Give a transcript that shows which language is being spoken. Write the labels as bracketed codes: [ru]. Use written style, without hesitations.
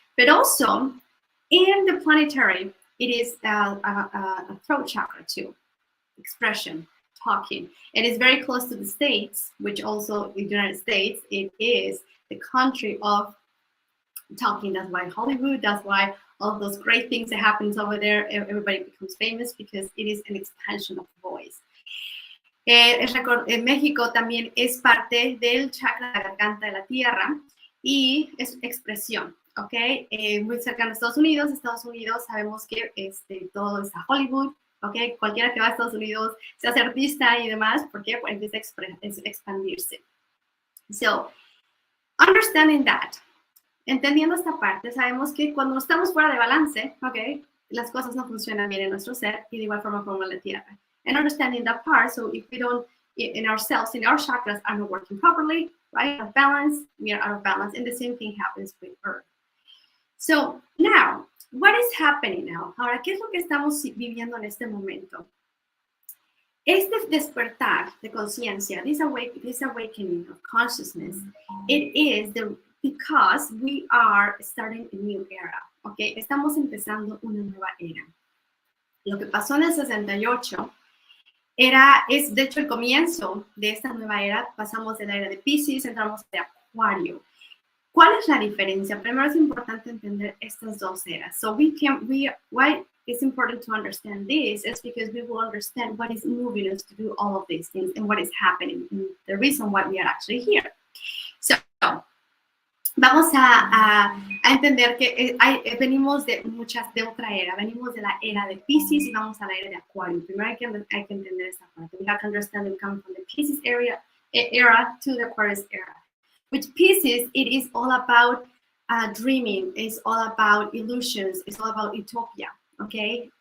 [en] But also, in the planetary, it is a throat chakra too, expression, talking. It is very close to the States, which also the United States, it is the country of talking. That's why Hollywood, that's why all those great things that happens over there, everybody becomes famous because it is an expansion of voice. [es] México también es parte del chakra de la garganta de la tierra y es expresión, ¿ok? Muy cercano a Estados Unidos. Estados Unidos sabemos que todo está Hollywood, ¿ok? Cualquiera que va a Estados Unidos se hace artista y demás, ¿por qué? Pues empieza a expandirse. [en] So, understanding that, [es] entendiendo esta parte, sabemos que cuando estamos fuera de balance, ¿ok? Las cosas no funcionan bien en nuestro ser y de igual forma en la tierra. [en] And understanding that part, so if we don't, in ourselves, in our chakras are not working properly, right? Out of balance, we are out of balance, and the same thing happens with Earth. So now, what is happening now? [es] Ahora, ¿qué es lo que estamos viviendo en este momento? Este despertar de conciencia, [en] this awakening of consciousness, it is because we are starting a new era, ¿ok? [es] Estamos empezando una nueva era. Lo que pasó en el 68 es de hecho el comienzo de esta nueva era. Pasamos de la era de Piscis, entramos de Acuario. ¿Cuál es la diferencia? Primero es importante entender estas dos eras. [en] So why it's important to understand this is because we will understand what is moving us to do all of these things and what is happening, and the reason why we are actually here. [es] So, vamos a entender que venimos de otra era. Venimos de la era de Piscis y vamos a la era de Acuario. Primero hay que entender esta parte. [en] We have to understand it coming from the Piscis era to the Aquarius era. With Pisces, it is all about dreaming. It's all about illusions. It's all about utopia, okay?